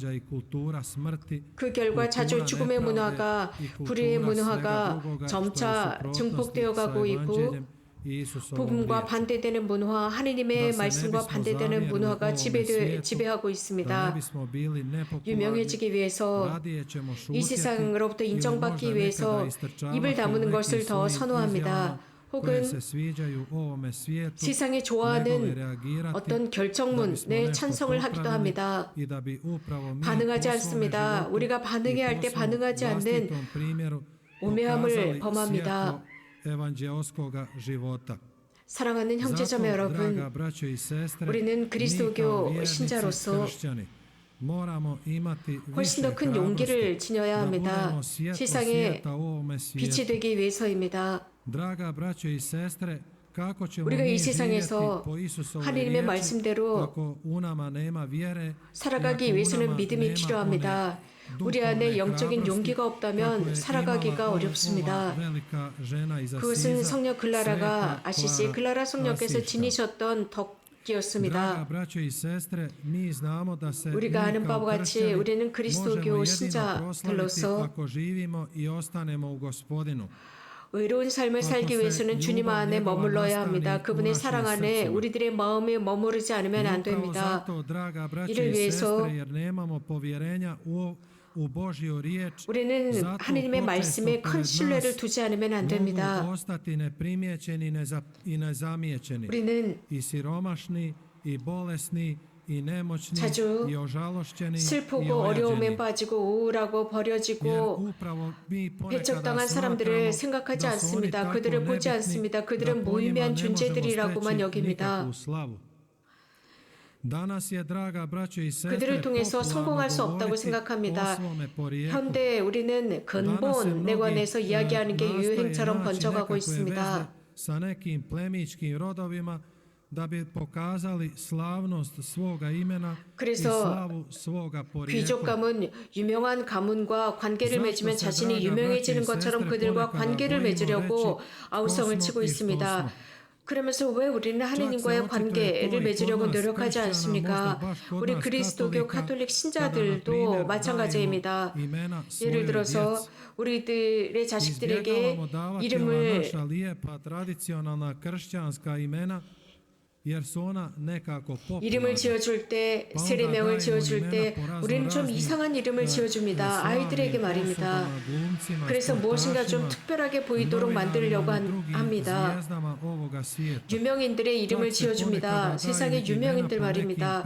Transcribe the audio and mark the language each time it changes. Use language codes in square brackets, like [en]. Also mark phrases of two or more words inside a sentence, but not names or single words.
[ko] 그 결과 자주 죽음의 문화가, 불의의 문화가 점차 증폭되어 가고 있고 복음과 반대되는 문화, 하느님의 말씀과 반대되는 문화가 지배하고 있습니다. 유명해지기 위해서, 이 세상으로부터 인정받기 위해서 입을 다무는 것을 더 선호합니다. [hr] koje [ko] 혹은 [hr] se sviđaju ovome svijetu, [ko] 세상이 [hr] nego li [ko] 좋아하는 [hr] reagirati [ko] 어떤 [hr] da [ko] 결정문에 [hr] bismo nešto [ko] 찬성을 하기도 [hr] popravili [ko] 합니다. [hr] i da bi upravo mi [ko] 반응하지 [hr] po svome [ko] 않습니다. [hr] životu [ko] 우리가 [hr] i [ko] 반응해야 할 [hr] po [ko] 때 [hr] svom [ko] 반응하지 않는 [hr] vlastitom primjeru [ko] 오매함을 [hr] pokazali [ko] 범합니다. [hr] svjetlo evanđeoskoga života. [ko] 사랑하는 형제자매 [hr] Zato, draga [ko] 여러분, [hr] braćo i sestre, [ko] 우리는 [hr] mi kao [ko] 그리스도교 [hr] vjernici [ko] 신자로서 [hr] kršćani moramo imati [ko] 훨씬 [hr] više [ko] 더 큰 [hr] hrabrosti [ko] 용기를 지녀야 [hr] da [ko] 합니다. [hr] budemo svjetlo [ko] 세상에 [hr] svijeta u ovome [ko] 빛이 [hr] svijetu. [ko] 되기 위해서입니다. [hr] Draga braćo i sestre, kako ćemo [ko] 우리가 [hr] mi [ko] 이 [hr] živjeti [ko] 세상에서 [hr] po Isusovoj [ko] 하나님의 [hr] riječi [ko] 말씀대로 [hr] ako u nama nema vjere i [ko] 살아가기 [hr] ako u [ko] 위해서는 [hr] nama [ko] 믿음이 [hr] nema [ko] 필요합니다. [hr] one [ko] 우리 안에 [hr] duhovne [ko] 영적인 [hr] hrabrosti [ko] 용기가 [hr] kako [ko] 없다면 [hr] je [ko] 살아가기가 [hr] imala ova [ko] 어렵습니다. [hr] velika žena iz [ko] 그것은 [hr] Asiza, [ko] 성녀 클라라가 [hr] sveta [ko] 아시시 [hr] Klara [ko] 클라라 성녀께서 [hr] Asiška. [ko] 지니셨던 [hr] Draga [ko] 덕기였습니다. [hr] braćo i sestre, mi znamo da se [ko] 우리가 [hr] mi [ko] 아는 [hr] kao [ko] 바와 같이 [hr] kršćani [ko] 우리는 [hr] možemo [ko] 그리스도교 [hr] jedino [ko] 신자들로서 [hr] proslaviti ako živimo i ostanemo u Gospodinu. [ko] 의로운 삶을 살기 위해서는 주님 안에 머물러야 합니다. 그분의 사랑 안에 우리들의 마음이 머무르지 않으면 안 [hr] I upravo [ko] 됩니다. [hr] zato, draga braćo [ko] 이를 [hr] i [ko] 위해서 [hr] sestre, jer nemamo povjerenja u Božju riječ, [ko] 우리는 [hr] zato [ko] 하나님의 [hr] počesto [ko] 말씀에 큰 [hr] pored [ko] 신뢰를 [hr] nas [ko] 두지 않으면 안 [hr] mogu [ko] 됩니다. [hr] ostati neprimjećeni i nezamijećeni, [ko] 우리는 [hr] i siromašni, i bolesni, i nemoćni, [ko] 자주 [hr] i ožalošćeni, i [ko] 슬프고 어려움에 [hr] ojađeni. [ko] 빠지고 우울하고 [hr] Jer [ko] 버려지고 [hr] upravo mi ponekada [ko] 배척당한 [hr] smatramo [ko] 사람들을 생각하지 [hr] da su oni [ko] 않습니다. [hr] tako [ko] 그들을 보지 [hr] nebitni [ko] 않습니다. [hr] da [ko] 그들은 [hr] po njima [ko] 무의미한 [hr] ne možemo [ko] 존재들이라고만 [hr] steći [ko] 여깁니다. [hr] nikakvu slavu. Danas je, draga braćo i sestre, [ko] 그들을 통해서 [hr] popularno [ko] 성공할 수 없다고 [hr] govoriti [ko] 생각합니다. [hr] o svome porijeklu. [ko] 현대 우리는 근본에 관해서 이야기하는 게 유행처럼 번져가고 있습니다. [hr] sa nekim plemićkim rodovima da bi pokazali slavnost svoga imena i [ko] 그래서 [hr] slavu svoga porijekla. [ko] 귀족감은 유명한 가문과 관계를 맺으면 자신이 유명해지는 것처럼 그들과 관계를 맺으려고 아우성을 치고 있습니다. 그러면서 왜 우리는 하느님과의 관계를 맺으려고 노력하지 않습니까? 우리 그리스도교 카톨릭 신자들도 마찬가지입니다. 예를 들어서 우리들의 자식들에게 이름을 [hr] naša lijepa tradicionalna kršćanska imena jer su ona nekako [ko] 이름을 [hr] popularna. [ko] 지어줄 때, 세례명을 지어줄 때 우리는 좀 이상한 이름을 지어줍니다. 아이들에게 말입니다. 그래서 무엇인가 좀 특별하게 보이도록 만들려고 합니다. 유명인들의 이름을 지어줍니다. 세상의 유명인들 말입니다.